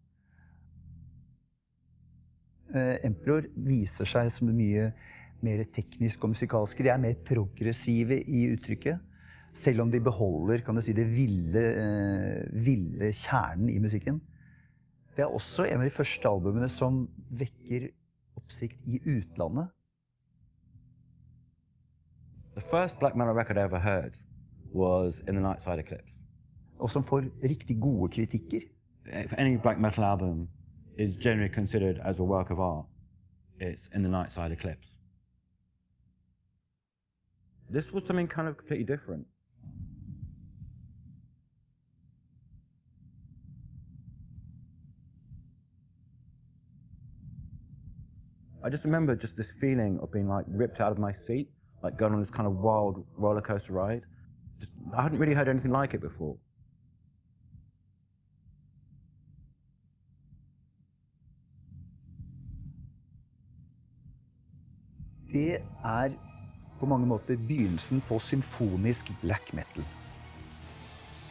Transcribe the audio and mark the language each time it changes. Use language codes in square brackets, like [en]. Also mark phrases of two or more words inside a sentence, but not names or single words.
[no] Emperor viser seg som mye mer teknisk og musikalske. De mer progressive i uttrykket, selv om de beholder, kan du si, det ville kjernen i musikken. Det også en av de første albumene som vekker oppsikt i utlandet. [en] The first black metal record I ever heard was In the Nightside Eclipse. [no] Og som får riktig gode kritikker. [en] If any black metal album is generally considered as a work of art, it's In the Nightside Eclipse. This was something kind of completely different. I just remember just this feeling of being like ripped out of my seat, like going on this kind of wild roller coaster ride. I hadn't really heard anything like it before. [no] Det på mange måter begynnelsen på symfonisk [en] black metal.